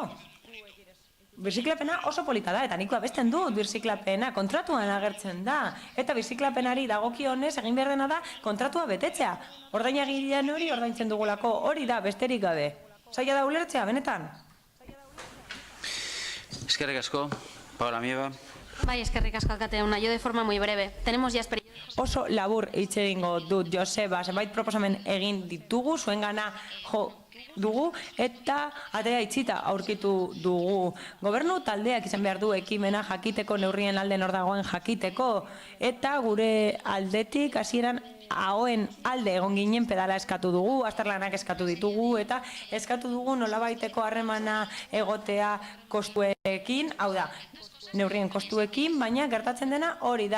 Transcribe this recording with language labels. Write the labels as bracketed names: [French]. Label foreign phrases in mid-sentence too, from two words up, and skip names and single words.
[Basque] Birziklapena oso polita da, eta nik abesten dut birziklapena, kontratuan agertzen da, eta birziklapenari dagokionez egin behar dena da kontratua betetzea. Ordainagilean hori ordaintzen dugulako, hori da besterik gabe. Zaila da ulertzea, benetan? Eskerrik asko, Paola Mieba. Bai, eskerrik asko alkate jauna, [Spanish] yo de forma muy breve. Tenemos ya experiencia. [Basque] Oso labur hitz egingo dut, Joseba, zenbait proposamen egin ditugu, zuengana jo dugu, eta atea itxita aurkitu dugu. Gobernu taldeak izan behar du ekimena jakiteko, neurrien alde nor dagoen jakiteko, eta gure aldetik hasieran ahoen alde egon ginen pedala eskatu dugu, azterlanak eskatu ditugu, eta eskatu dugu nolabaiteko harremana egotea kostuekin, hau da, neurrien kostuekin, baina gertatzen dena hori da.